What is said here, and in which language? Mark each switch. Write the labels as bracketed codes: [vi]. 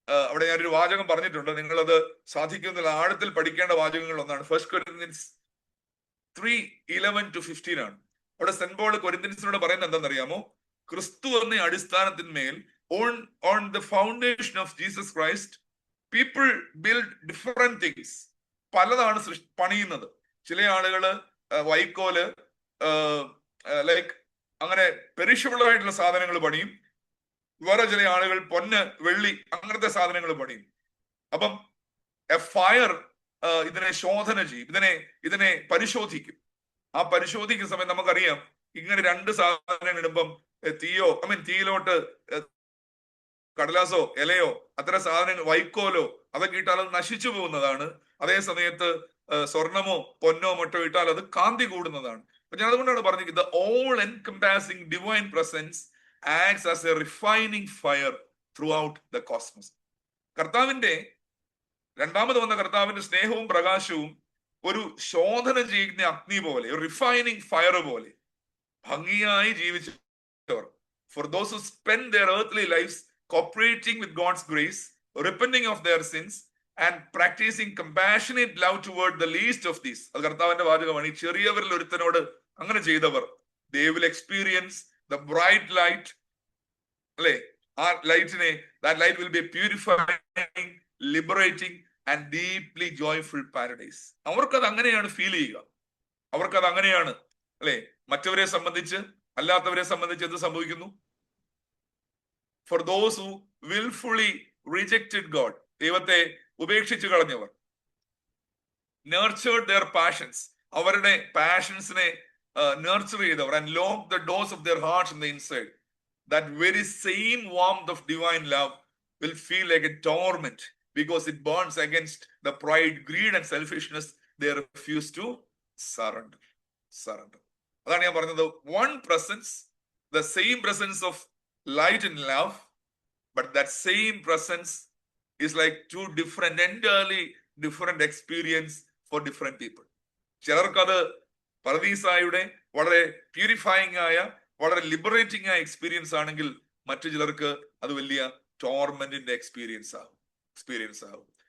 [ml] അവിടെ ഞാനൊരു വാചകം പറഞ്ഞിട്ടുണ്ട്, നിങ്ങളത് സാധിക്കുന്ന ആഴത്തിൽ പഠിക്കേണ്ട വാചകങ്ങൾ ഒന്നാണ്. 1 Corinthians 3:11-15 ആണ്. അവിടെ സെന്റ് പോൾ കൊരിന്ത്യൻസിനോട് പറയുന്നത് എന്താണെന്നറിയാമോ? ക്രിസ്തു എന്ന അടിസ്ഥാനത്തിന്മേൽ [en] on the foundation of Jesus Christ people build different things. [ml] പലതാണ് പണിയുന്നത്. ചില ആളുകള് വൈക്കോല്, ലൈക്ക് അങ്ങനെ പെരിഷബിൾ ആയിട്ടുള്ള സാധനങ്ങൾ പണിയും. വേറെ ചില ആളുകൾ പൊന്ന്, വെള്ളി, അങ്ങനത്തെ സാധനങ്ങൾ പണിയും. അപ്പം എ ഫയർ ഇതിനെ ശോധന ചെയ്യും, ഇതിനെ പരിശോധിക്കും. ആ പരിശോധിക്കുന്ന സമയത്ത് നമുക്കറിയാം, ഇങ്ങനെ രണ്ട് സാധനങ്ങൾ ഇടുമ്പം തീയിലോട്ട് കടലാസോ ഇലയോ അത്തരം സാധനങ്ങൾ, വൈക്കോലോ അതൊക്കെ ഇട്ടാൽ അത് നശിച്ചു പോകുന്നതാണ്. അതേ സമയത്ത് സ്വർണമോ പൊന്നോ മറ്റോ ഇട്ടാൽ അത് കാന്തി കൂടുന്നതാണ്. അപ്പൊ ഞാൻ അതുകൊണ്ടാണ് പറഞ്ഞിരിക്കുന്നത്, [en] All encompassing divine presence acts as a refining fire throughout the cosmos. [ml] കർത്താവിന്റെ രണ്ടാമത് വന്ന കർത്താവിന്റെ സ്നേഹവും പ്രകാശവും ഒരു ശോധന ചെയ്യുന്ന അഗ്നി പോലെ, ഒരു റിഫൈനിങ് ഫയർ പോലെ ഭംഗിയായി ജീവിച്ചവർ. [en] For those who spend their earthly lives cooperating with God's grace, repenting of their sins and practicing compassionate love toward the least of these. [ml] അത് കർത്താവിന്റെ വാചകമാണ്. ഈ ചെറിയവരിൽ ഒരുത്തനോട് അങ്ങനെ ചെയ്തവർ, [en] they will experience the bright light. [ml] അല്ലെ, ആ ലൈറ്റിനെ, [en] that light will be a purifying, liberating and deeply joyful paradise. [ml] അവർക്കത് അങ്ങനെയാണ് ഫീൽ ചെയ്യുക. അവർക്കത് അങ്ങനെയാണ് അല്ലെ. മറ്റവരെ സംബന്ധിച്ച്, അല്ലാത്തവരെ സംബന്ധിച്ച് എന്ത് സംഭവിക്കുന്നു? [en] For those who willfully rejected God, [ml] ദൈവത്തെ ഉപേക്ഷിച്ചു കളഞ്ഞവർ, [en] nurtured their passions, [ml] അവരുടെ പാഷൻസിനെ nurture ചെയ്തവർ, [en] and locked the doors of their hearts on the inside, that very same warmth of divine love will feel like a torment because it burns against the pride, greed and selfishness they refuse to surrender. [ml] അതാണ് ഞാൻ പറഞ്ഞത്. [en] One presence, the same presence of light and love, but that same presence is like to different, entirely different experience for different people. [ml] ചിലർക്കത് പർദീസായുടെ വളരെ purifying ആയ, വളരെ liberating ആയ experience ആണെങ്കിൽ മറ്റു ചിലർക്ക് അത് വലിയ ടോർമെന്റിന്റെ എക്സ്പീരിയൻസ് ആകും.